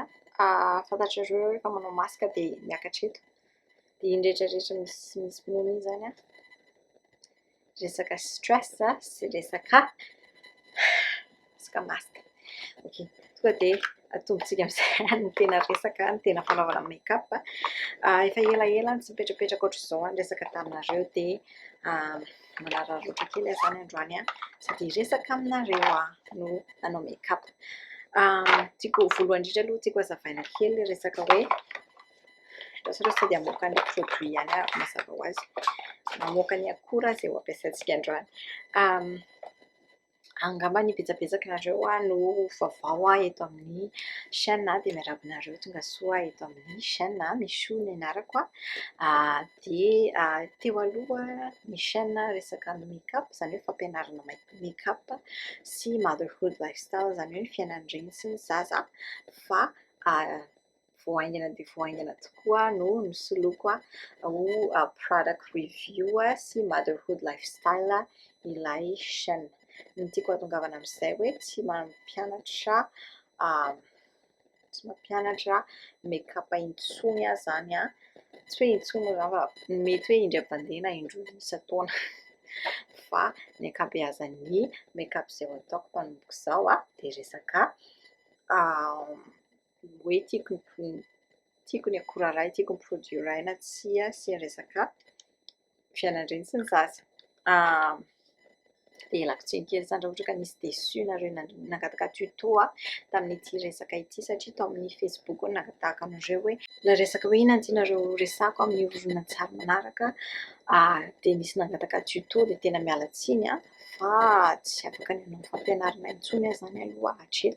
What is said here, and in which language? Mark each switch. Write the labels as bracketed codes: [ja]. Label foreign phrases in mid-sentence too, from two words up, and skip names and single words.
[mg] Fantatrareo rehefa manao masaka dia miakatra eto. Dia iny rehetrarehetra misy finoana iny zany a, resaka stress sy resaka masaka. Ok, tonga dia atombontsika amin'izay ny tena resaka, ny tena fanaovana make-up. Efa elaela tsy mipetrapetraka ohatr'izao ny resaka taminareo dia manararaotra kely zany androany sady resaka aminareo no nanao make-up. Tiako voalohany indrindra aloha tiako hazavaina kely resaka hoe sao dia hamoaka ny produit ihany mazava ho azy, mamoaka ny akora izay ho ampiasaintsika androany. Angamba ny betsabetsakanareo no vaovao eto amin'ny chaîne dia miarabonareo tonga soa eto amin'ny chaîne Michou ny anarako. Dia teo aloha ny chaîne resaka make-up, izany hoe fampianarana make-up sy [en] motherhood lifestyle, [mg] izany hoe ny fiainana sy ny zaza, fa voahaingana dia voahaingana tokoa no nisoloako ho [en] product review [mg] sy [en] motherhood lifestyle [mg] ilay chaîne. Ny tiako hatongavana amin'izay hoe tsy mampianatra make-up intsony zany tsy hoe intsony fa mety hoe indray-mandeha na indroa isan-taona fa ny ankabeazan'ny make-up izay ho ataoko manomboka izao dia resaka hoe tiako ny akora iray, tiako ny produit iray na tsia sy resaka fiainana sy ny zaza. Dia ialako tsiny kely zany raha ohatra ka nisy déçu nareo nangataka tuto tamin'ity resaka ity, satria tao amin'ny Facebook nangatahako anareo hoe ilay resaka hoe inona tianareo resako amin'ny horonantsary manaraka, dia nisy nangataka tuto dia tena miala tsiny fa tsy afaka ny hanao fampianarana intsony zany aloha hatreto.